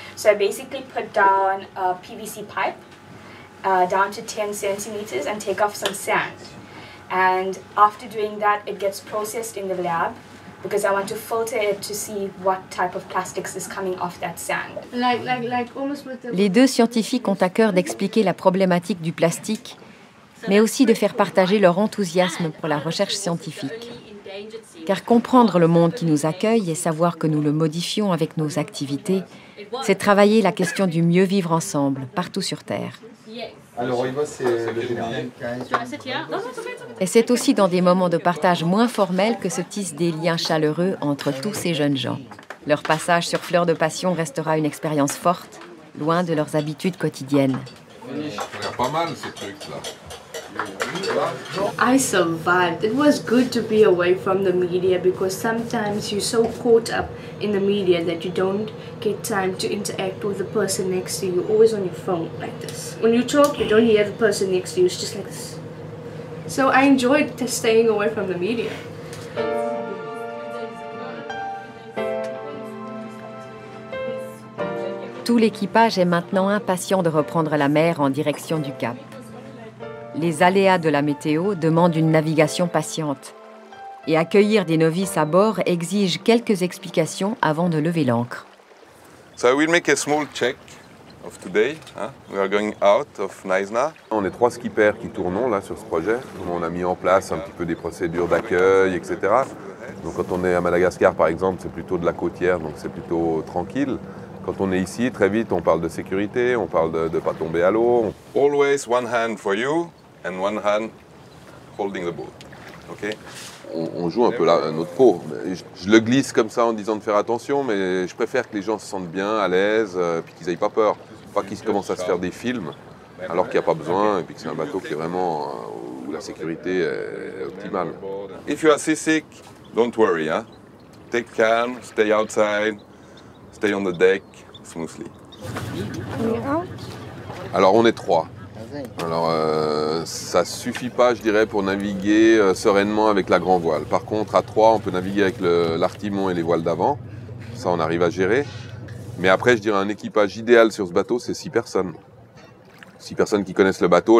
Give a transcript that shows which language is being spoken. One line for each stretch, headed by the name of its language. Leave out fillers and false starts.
English: So I basically put down a PVC pipe down to 10 centimeters and take off some sand. And after doing that, it gets processed in the lab because I want to filter it to see what type of plastics is coming off that sand.
French: Les deux scientifiques ont à cœur d'expliquer la problématique du plastique, mais aussi de faire partager leur enthousiasme pour la recherche scientifique. Car comprendre le monde qui nous accueille et savoir que nous le modifions avec nos activités, c'est travailler la question du mieux vivre ensemble, partout sur Terre. Alors, on y va, c'est le général. Et c'est aussi dans des moments de partage moins formels que se tissent des liens chaleureux entre tous ces jeunes gens. Leur passage sur Fleur de Passion restera une expérience forte, loin de leurs habitudes quotidiennes. Il y a pas mal ces trucs-là.
English: I survived. It was good to be away from the media because sometimes you're so caught up in the media that you don't get time to interact with the person next to you. You're always on your phone like this. When you talk, you don't hear the person next to you. It's just like this. So I enjoyed staying away from the media.
French: Tout l'équipage est maintenant impatient de reprendre la mer en direction du Cap. Les aléas de la météo demandent une navigation patiente. Et accueillir des novices à bord exige quelques explications avant de lever l'ancre.
English: So we'll make a small check of today. We are going out of Knysna.
French: On est 3 skippers qui tournons là sur ce projet. On a mis en place un petit peu des procédures d'accueil, etc. Donc quand on est à Madagascar par exemple, c'est plutôt de la côtière, donc c'est plutôt tranquille. Quand on est ici, très vite, on parle de sécurité, on parle de ne pas tomber à l'eau.
English: Always one hand for you and one hand holding the boat. Okay?
French: On joue un peu notre peau. Je le glisse comme ça en disant de faire attention, mais je préfère que les gens se sentent bien, à l'aise, puis qu'ils n'aient pas peur. Pas qu'ils commencent à se faire des films, alors qu'il n'y a pas besoin, et puis que c'est un bateau qui est vraiment où la sécurité est optimale.
English: If you are seasick, don't worry. Take calm, stay outside, stay on the deck, smoothly.
French: Alors on est 3. Alors, ça suffit pas, je dirais, pour naviguer sereinement avec la grand voile. Par contre, à 3, on peut naviguer avec l'artimon et les voiles d'avant. Ça, on arrive à gérer. Mais après, je dirais un équipage idéal sur ce bateau, c'est 6 personnes. 6 personnes qui connaissent le bateau.